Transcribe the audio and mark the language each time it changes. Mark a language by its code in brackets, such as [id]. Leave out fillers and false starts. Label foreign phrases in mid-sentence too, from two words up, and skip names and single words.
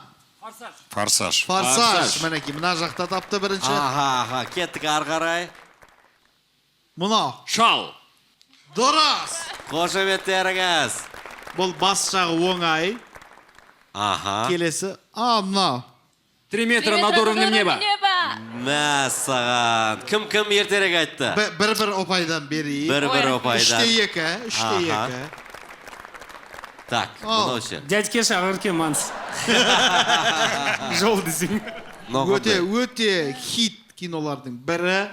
[kk] Форсаж. Форсаж, мінеке, мына жақта тапты бірінші. Аха, кеттік арғарай. Мұнау. Шал. Дұрыс. Қошеметтеріңіз. Бұл бас жағы оңай. Аха. Келесі. Мұнау. [ru] 3 метра над уровнем неба. [kk] Мәссаған. Кім ертерек айтты? Бір ұпайдан берейік. Бір ұпайдан. 3-2. Так, мұнау ше. Дядькеш Ақерке Манс. Жол десең. Өте хит кинолардың бірі.